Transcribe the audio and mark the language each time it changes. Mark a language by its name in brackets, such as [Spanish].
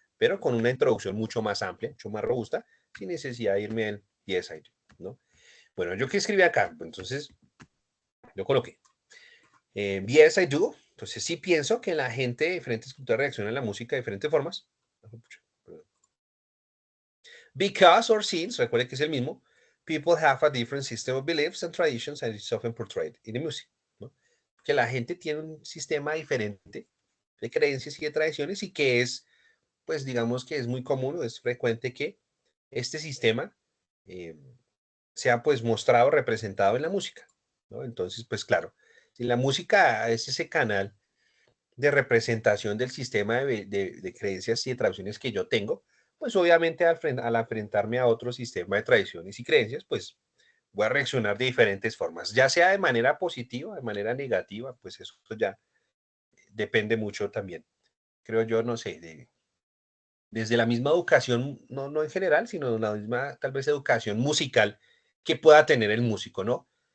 [Spanish] Pero con una introducción mucho más amplia, mucho más robusta, sin necesidad de irme al [English] yes, I do, [Spanish] ¿no? Bueno, yo qué escribí acá, entonces yo coloqué [English] yes, I do. [Spanish] Entonces sí pienso que la gente de diferentes culturas reacciona a la música de diferentes formas. [English] Because or since, [Spanish] recuerde que es el mismo, [English] people have a different system of beliefs and traditions and it's often portrayed in the music. [Spanish] ¿No? Que la gente tiene un sistema diferente de creencias y de tradiciones y que es, pues digamos que es muy común o es frecuente que este sistema eh, sea pues mostrado, representado en la música. ¿No? Entonces, pues claro, si la música es ese canal de representación del sistema de creencias y de tradiciones que yo tengo, pues obviamente al enfrentarme a otro sistema de tradiciones y creencias, pues voy a reaccionar de diferentes formas, ya sea de manera positiva, de manera negativa, pues eso ya depende mucho también, creo yo, no sé, desde la misma educación, no en general, sino la misma tal vez educación musical que pueda tener el músico, ¿no?